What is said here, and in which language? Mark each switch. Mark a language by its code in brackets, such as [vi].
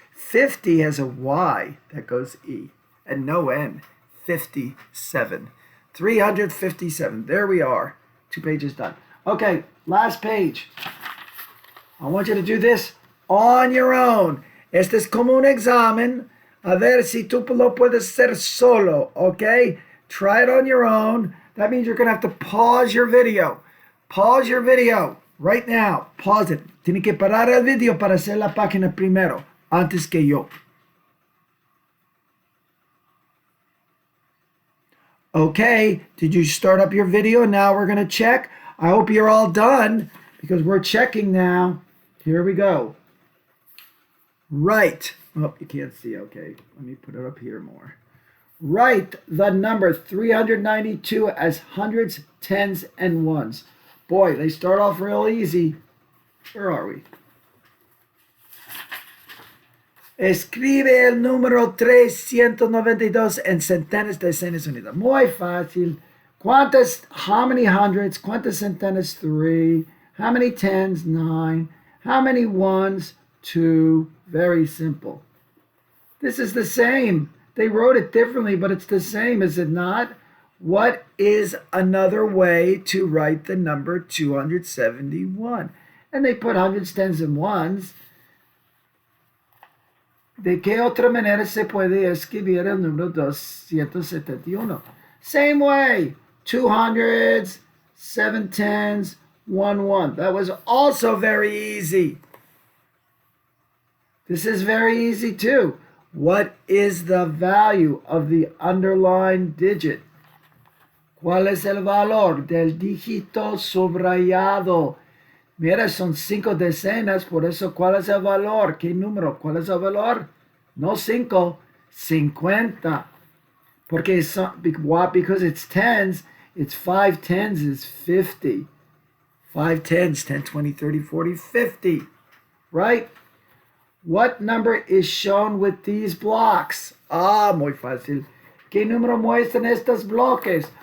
[en] 50 has a Y that goes E and no N. 57. 357. There we are. 2 pages done. Okay, last page. I want you to do this on your own. [es] Este es como un examen. A ver si tú lo puedes hacer solo, okay? [en] Try it on your own. That means you're going to have to pause your video. Pause your video right now. Pause it. [es] Tiene que parar el video para hacer la página primero, antes que yo. [en] Okay, did you start up your video? Now we're going to check. I hope you're all done because we're checking now. Here we go. Right. Oh, you can't see. Okay, let me put it up here more. Write the number 392 as hundreds, tens, and ones. Boy, they start off real easy. Where are we? [es] Escribe el número 392 en centenas, decenas, unidades. Muy fácil. [en] How many hundreds? [es] ¿Cuántas centenas? [en] 3. How many tens? 9. How many ones? 2. Very simple. This is the same. They wrote it differently, but it's the same, is it not? What is another way to write the number 271? And they put hundreds, tens, and ones. [es] ¿De qué otra manera se puede escribir el número 271? [en] Same way. 2 hundreds, 7 tens, 1 1. That was also very easy. This is very easy too. What is the value of the underlined digit? [es] ¿Cuál es el valor del dígito subrayado? Mira, son 5 decenas, por eso, ¿cuál es el valor? ¿Qué número? ¿Cuál es el valor? No 5, 50. [en] Porque because it's tens, it's 5 tens is 50. 5 tens, 10, 20, 30, 40, 50. Right? What number is shown with these blocks? [es] Ah, muy fácil. ¿Qué número muestran estos bloques?